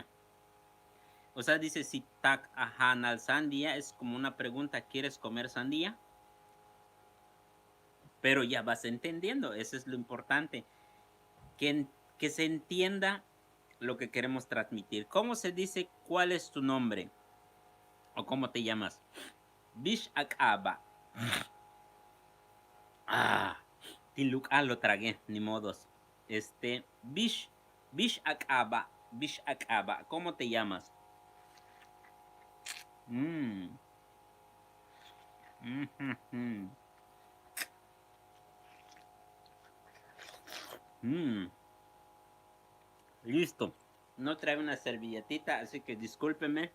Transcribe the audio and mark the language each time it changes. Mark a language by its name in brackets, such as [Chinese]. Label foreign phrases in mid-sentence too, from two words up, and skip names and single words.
[Spanish] O sea, dice si [Yucateco] tak hanal [Spanish] sandía es como una pregunta, ¿quieres comer sandía? Pero ya vas entendiendo, eso es lo importante. Que se entienda lo que queremos transmitir. ¿Cómo se dice cuál es tu nombre? ¿O cómo te llamas? [Yucateco] Bish Akaba. [Spanish] Tiluk, lo tragué, ni modos. [Yucateco] Bish Akaba. Bish Akaba. [Spanish] ¿Cómo te llamas? Listo. No trae una servilletita, así que discúlpeme.